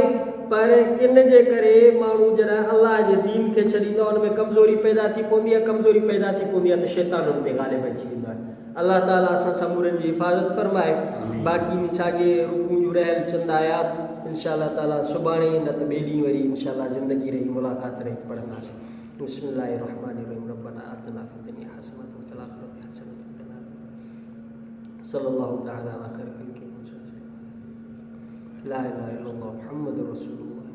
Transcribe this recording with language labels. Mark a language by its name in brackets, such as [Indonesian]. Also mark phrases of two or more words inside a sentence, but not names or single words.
[Sindhi] पर इन जे करे माण्हू जॾहिं अलाह जे दीन खे छॾींदो आहे, उन में कमज़ोरी पैदा थी पवंदी आहे, कमज़ोरी पैदा थी पवंदी आहे त शैतान उन ते ग़ालिब अची वेंदो आहे। अलाह ताला असां समूरनि जी हिफ़ाज़त फरमाए। बाक़ी इन साॻे रुकू जूं रहियल चंद आयात [Arabic] إن شاء الله تعالى [Sindhi] सुभाणे न त ॿिए ॾींहुं वरी [Arabic] إن شاء الله [Sindhi] ज़िंदगी रही मुलाक़ात रही पढ़ंदासीं। [Arabic] بسم الله الرحمن الرحيم ربنا آتنا في الدنيا حسنة وفي الآخرة حسنة وقنا عذاب النار. صلى الله تعالى على خير الخلق لا إله إلا الله محمد رسول الله.